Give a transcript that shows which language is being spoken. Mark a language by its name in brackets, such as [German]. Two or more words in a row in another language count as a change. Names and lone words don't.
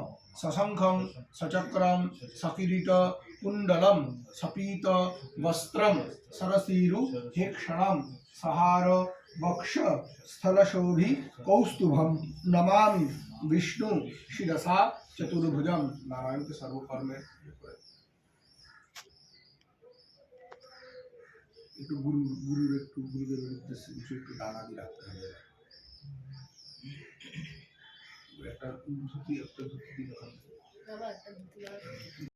[Sanskrit] सशंखं सचक्रं सकिरीट कुंडलं सपीत वस्त्रं सरसीरु हेक्षणं सहार वक्ष स्थलशोभि कौस्तुभं नमामि विष्णु शिरसा चतुर्भुजं। [Hindi] नारायण के सर्वकर्म [Bangla] একটু গুরুর একটু গুরুদেবের উদ্দেশ্যে কিছু একটু দানা দিয়ে রাখতে হবে। একটা ধুতি দিয়ে बाबा